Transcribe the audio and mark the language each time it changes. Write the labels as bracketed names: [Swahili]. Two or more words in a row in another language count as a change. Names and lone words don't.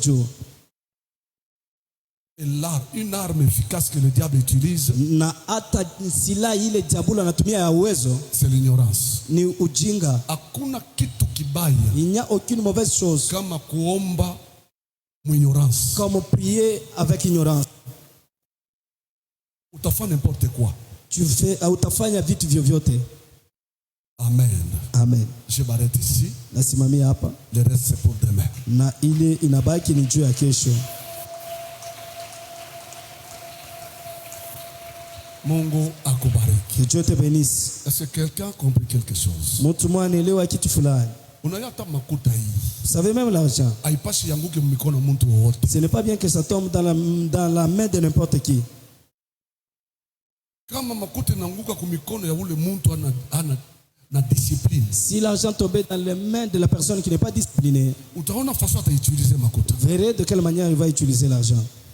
[French] Et là, une arme efficace que le diable utilise, c'est l'ignorance. Il n'y a aucune mauvaise chose comme prier avec ignorance. N'importe quoi. Tu fais [Swahili] utafanya vitu vyovyote. [French] Amen. Amen. Je m'arrête ici. [Swahili] Nasimamia hapa. [French] Le reste c'est pour demain. [Swahili] Na ile inabaki ni juu ya kesho. Mungu akubariki. [French] Que Dieu te bénisse. Est-ce que quelqu'un a compris quelque chose? [Swahili] Mtu mmoja anaelewa kitu fulani. [French] Vous savez même l'argent. Ce n'est pas bien que ça tombe dans la main de n'importe qui. Si l'argent tombait dans les mains de la personne qui n'est pas disciplinée, verrez de quelle manière il va utiliser l'argent.